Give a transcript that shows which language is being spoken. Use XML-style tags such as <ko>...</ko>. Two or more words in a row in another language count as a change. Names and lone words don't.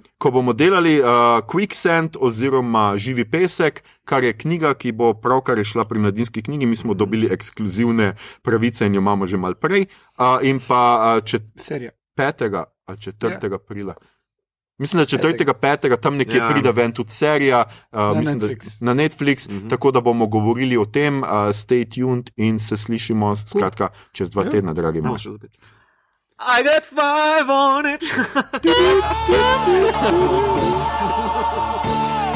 <sl>Ko bomo delali Quicksand oziroma Živi pesek, kar je knjiga, ki bo pravkar šla pri Mladinski knjigi, mi smo dobili ekskluzivne pravice in jo imamo že mal prej. In pa Serija. 5. ali 4. aprila. Mislim, da 4.5. tam nekje pride ven tudi serija mislim, na Netflix, tako da bomo govorili o tem.</sl> <en>Stay tuned</en> <sl>in se slišimo skratka čez 2 tedna, dragi moji.</sl> <en>I got 5 on it.</en>